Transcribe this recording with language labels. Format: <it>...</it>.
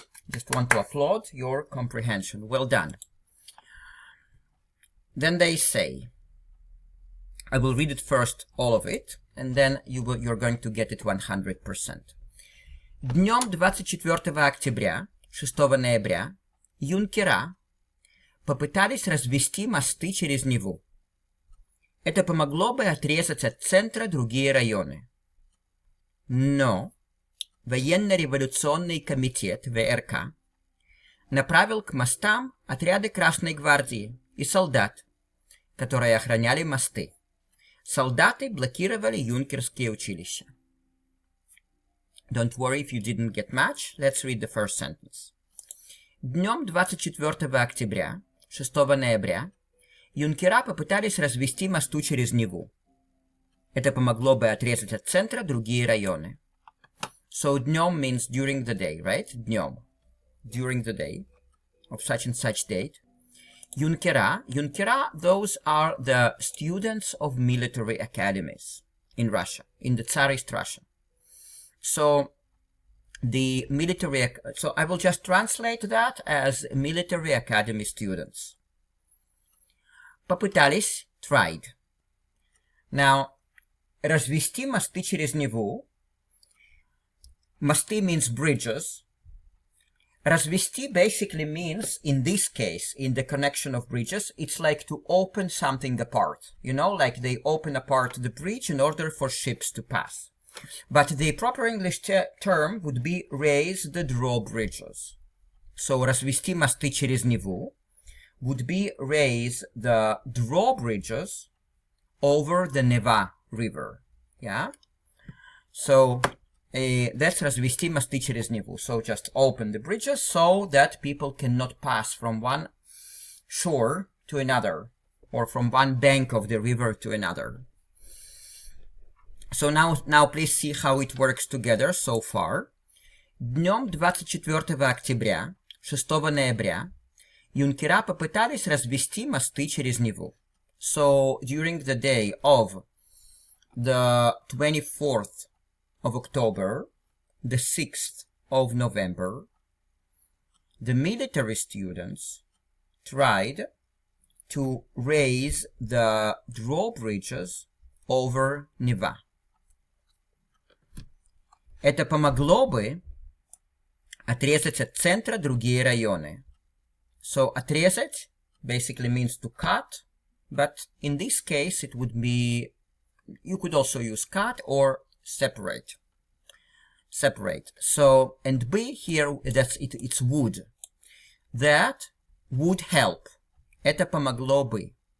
<en>Just want to applaud your comprehension. Well done. Then they say, I will read it first, all of it, and then you're going to get it 100%.</en> <ru>Днем 24 октября, 6 ноября, юнкера попытались развести мосты через Неву. Это помогло бы отрезать от центра другие районы. Но военно-революционный комитет ВРК направил к мостам отряды Красной гвардии и солдат, которые охраняли мосты. Солдаты блокировали юнкерские училища.</ru> <en>Don't worry if you didn't get much. Let's read the first sentence.</en> <ru>Днем 24 октября, 6 ноября, юнкера попытались развести мосты через Неву. Это помогло бы отрезать от центра другие районы.</ru> <en>So днем means during the day, right?</en> <ru>Днем.</ru> <en>During the day of such and such date. Юнкера, those are the students of military academies in Russia, in the Tsarist Russia. So the military, so I will just translate that as military academy students. Попытались, tried.</en> <ru>Now, развести мосты через Неву.</ru> <en>Мосты means bridges. Развести basically means, in this case, in the connection of bridges, it's like to open something apart. You know, like they open apart the bridge in order for ships to pass. But the proper English term would be raise the drawbridges. So</en> <ru>развести мосты через Неву</ru> <en>would be raise the drawbridges over the Neva River. Yeah? So that's</en> <ru>развести мосты через Неву.</ru> <en>So just open the bridges so that people cannot pass from one shore to another, or from one bank of the river to another. So now please see how it works together so far.</en> <ru>Днем 24 октября, 6 ноября, юнкера попытались развести мосты через Неву.</ru> <en>So during the day of the 24th of October, the 6th of November, the military students tried to raise the drawbridges over Neva.</en> <ru>Это помогло бы отрезать от центра другие районы.</ru> <en>So отрезать basically means to cut, but in this case it would be, you could also use cut or separate. So, and B here, that's it, it's would. That would help.</en> <ru>Это помогло бы.</ru>